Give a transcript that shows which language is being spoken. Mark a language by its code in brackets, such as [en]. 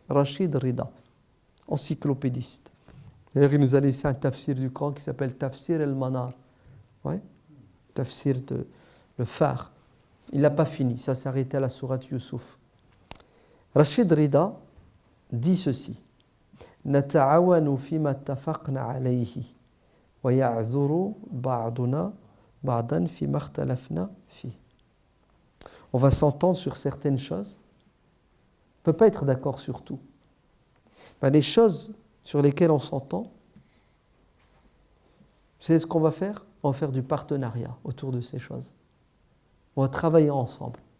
[fr] Rachid Rida, encyclopédiste. D'ailleurs, il nous a laissé un tafsir du Coran qui s'appelle Tafsir al-Manar. Ouais, tafsir de le phare. Il n'a pas fini, ça s'est arrêté à la sourate Youssouf. Rachid Rida dit ceci. [ar] نتعاون فيما اتفقنا عليه ويعذر بعضنا بعضا فيما اختلفنا فيه. [fr] On va s'entendre sur certaines choses. On ne peut pas être d'accord sur tout. Ben, les choses sur lesquelles on s'entend, c'est ce qu'on va faire. On va faire du partenariat autour de ces choses. On va travailler ensemble.